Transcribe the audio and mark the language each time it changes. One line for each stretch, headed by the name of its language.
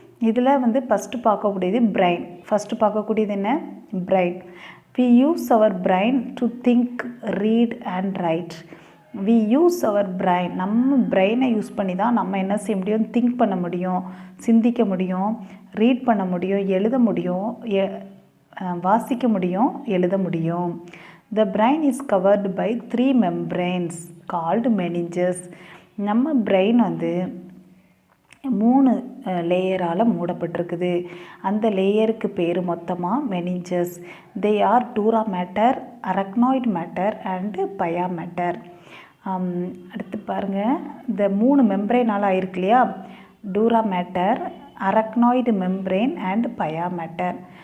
Tamil: இதில் வந்து ஃபஸ்ட்டு பார்க்கக்கூடியது பிரெயின். ஃபஸ்ட்டு பார்க்கக்கூடியது என்ன? Brain.
English: We use our brain to think, read and write. We use our brain.
Tamil: நம்ம பிரெயினை யூஸ் பண்ணி தான் நம்ம என்ன செய்ய முடியும்? திங்க் பண்ண முடியும், சிந்திக்க முடியும், ரீட் பண்ண முடியும், எழுத முடியும், வாசிக்க முடியும், எழுத முடியும்.
English: The brain is covered by 3 membranes called meninges.
Tamil: நம்ம பிரெயின் வந்து 3 லேயரால் மூடப்பட்டிருக்குது. அந்த லேயருக்கு பேர் மொத்தமாக meninges.
English: They are dura mater, arachnoid mater and pia mater.
Tamil: அடுத்து பாருங்கள், இந்த 3 மெம்ப்ரெயினால் ஆயிருக்கு இல்லையா, டூரா matter, arachnoid membrane and பயா matter.